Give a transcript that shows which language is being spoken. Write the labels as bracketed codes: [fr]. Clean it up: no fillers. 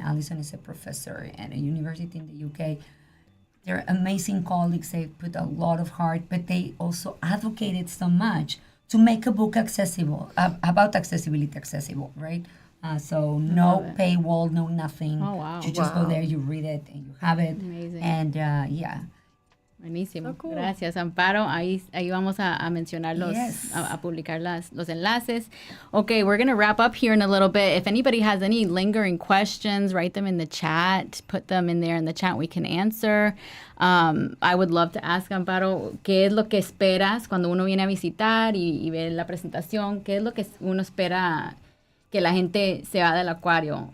[en] Allison is a professor at a university in the UK. They're amazing colleagues. They put a lot of heart, but they also advocated so much to make a book accessible, about accessibility accessible, right? So no paywall, no nothing. Oh, wow. You just go there, you read it, and you have it. Amazing. And yeah. [es] Buenísimo. [en] So cool. [es] Gracias, Amparo. Ahí vamos a mencionar a publicar los enlaces. [en] Okay, we're going to wrap up here in a little bit. If anybody has any lingering questions, write them in the chat. Put them in there in the chat. We can answer. [es] I would love to ask, Amparo, ¿qué es lo que esperas cuando uno viene a visitar y ve la presentación? ¿Qué es lo que uno espera que la gente se va del acuario?